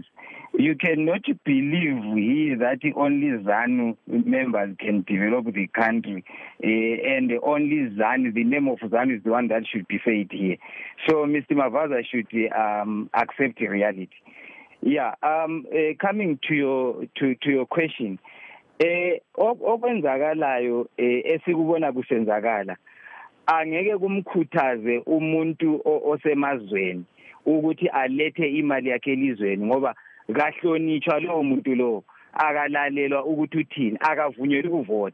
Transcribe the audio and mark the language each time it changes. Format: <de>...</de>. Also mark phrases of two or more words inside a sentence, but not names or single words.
<en>You cannot believe here that only ZANU members can develop the country, and only ZANU, the name of ZANU is the one that should be said here. So Mr. Mavaza should accept reality. Yeah. Coming to your question,</en> <nd>okwenzakalayo esikubona kusenzakala angeke kumkhuthaze umuntu osemazweni ukuthi alethe imali yakhe elizweni ngoba kahlonitshwa lowo muntu lo akalalelwa ukuthi uthini akavunyelwa ukuvota.</nd>